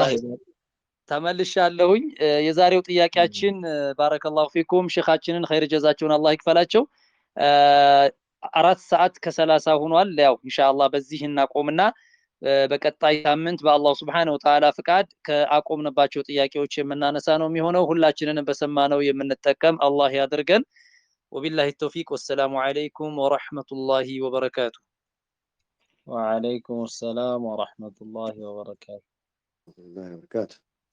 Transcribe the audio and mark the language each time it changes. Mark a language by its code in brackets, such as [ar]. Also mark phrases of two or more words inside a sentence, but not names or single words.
[am] ተመልሻለሁኝ የዛሬው ጥያቄያችን [ar] بارك الله فيكم [am] ሼኻችንን ኸይር ጀዛቸውን አላህ ይክፈላቸው 4 ሰዓት ከ30 ሆኗል ያው ኢንሻአላህ በዚህ እናቆምና በቀጣይ ሳምንት በአላህ [ar] سبحانه وتعالى [am] ፍቃድ ከአቆምንባቸው ጥያቄዎች የምናነሳ ነው የሚሆነው ሁላችንንም በሰማነው የምንጠቀም አላህ ያድርገን [ar] وبالله التوفيق والسلام عليكم ورحمة الله وبركاته وعليكم السلام ورحمة الله وبركاته